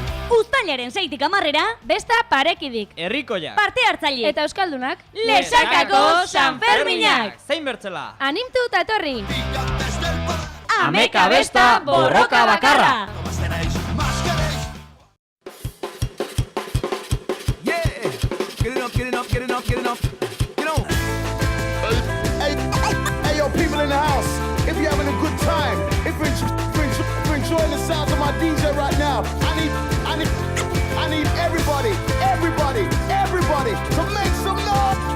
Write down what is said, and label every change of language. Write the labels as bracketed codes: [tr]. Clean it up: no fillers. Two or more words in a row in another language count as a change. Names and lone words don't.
[eu] Uztailaren 6tik 10era, Besta parekidik. Herrikoia. parte hartzaile. Eta euskaldunak. Lesakako Sanferminak. Zein bertzela. Animtu eta etorri. Ameka besta borroka bakarra. [en] Yeah, get it up, get it up, get it up, get it up. Get on. Hey, yo, people in the house, if you're having a good time, if you're enjoying the sounds of my DJ right now, I need everybody to make some noise.